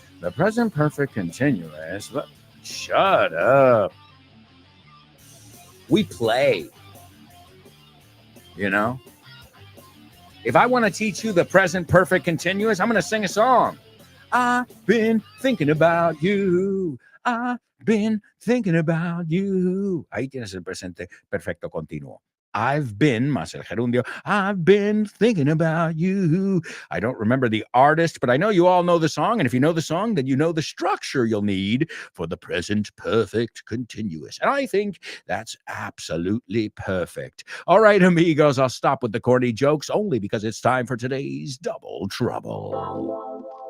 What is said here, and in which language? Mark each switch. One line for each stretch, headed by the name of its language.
English: The present perfect continuous. Shut up. We play. If I want to teach you the present perfect continuous, I'm going to sing a song. I've been thinking about you. I've been thinking about you.
Spanish: Ahí tienes el presente perfecto continuo.
English: I've been,
Spanish: más el gerundio,
English: I've been thinking about you. I don't remember the artist, but I know you all know the song. And if you know the song, then you know the structure you'll need for the present perfect continuous. And I think that's absolutely perfect. All right, amigos, I'll stop with the corny jokes only because it's time for today's Double Trouble.